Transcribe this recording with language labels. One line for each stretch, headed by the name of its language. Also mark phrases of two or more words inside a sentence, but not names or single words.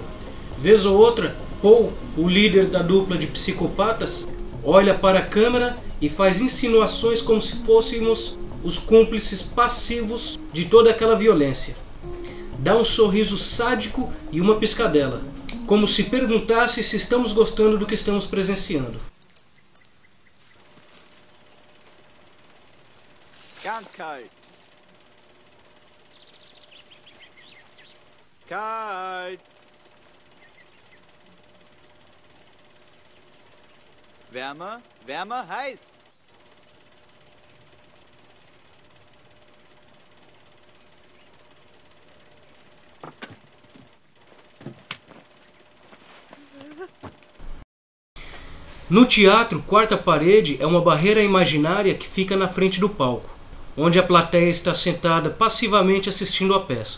Portuguese: Vez ou outra, Paul, o líder da dupla de psicopatas, olha para a câmera e faz insinuações como se fôssemos os cúmplices passivos de toda aquela violência. Dá um sorriso sádico e uma piscadela, como se perguntasse se estamos gostando do que estamos presenciando.
German: Ganz kalt. Kalt. Wärmer, wärmer, heiß.
Portuguese: No teatro, quarta parede é uma barreira imaginária que fica na frente do palco, onde a plateia está sentada passivamente assistindo à peça.